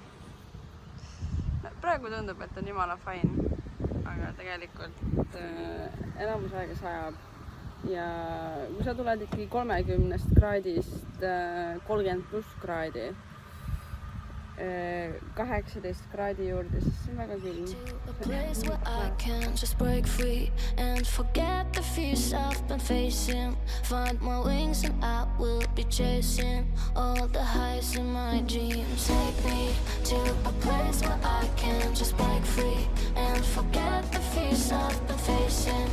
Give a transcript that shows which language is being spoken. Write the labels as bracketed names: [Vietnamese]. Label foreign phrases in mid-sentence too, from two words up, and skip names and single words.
[Estonian] Praegu tundub, et on jumala fine, aga tegelikult enamus aega sajab ja kui sa tuled ikkagi 30 kraadist 30+ kraadi, 18 kraadi juurde, siis see on väga külm. [English] A place where I can just break free and forget the fears I've been facing. Find my wings and I will be chasing all the highs in my dreams. Take me to a place where I can just break free and forget the fears I've been facing.